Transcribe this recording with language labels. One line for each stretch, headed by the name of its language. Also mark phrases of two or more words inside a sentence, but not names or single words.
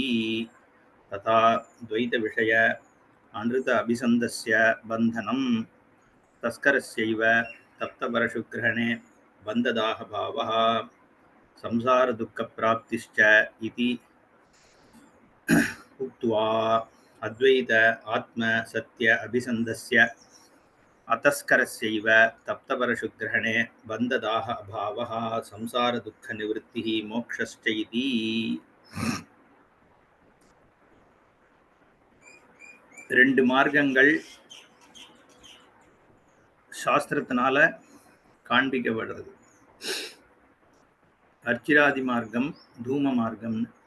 Sanskrit: तथा द्वैतविषय अनृत अभिसन्धस्य बन्धनं तस्करस्यैव तप्तपरशुग्रहणे बन्धदाह भावः संसारदुःखप्राप्तिश्च इति उक्त्वा अद्वैत आत्म सत्य अभिसन्धस्य अतस्करस्यैव तप्तपरशुग्रहणे बन्धदाह अभावः संसारदुःखनिवृत्तिः मोक्षश्च इति।
Tamil: ரெண்டு மார்க்கங்கள் சாஸ்திரத்தினால காண்பிக்கப்படுறது. அர்ச்சிராதி மார்க்கம், தூம மார்க்கம்.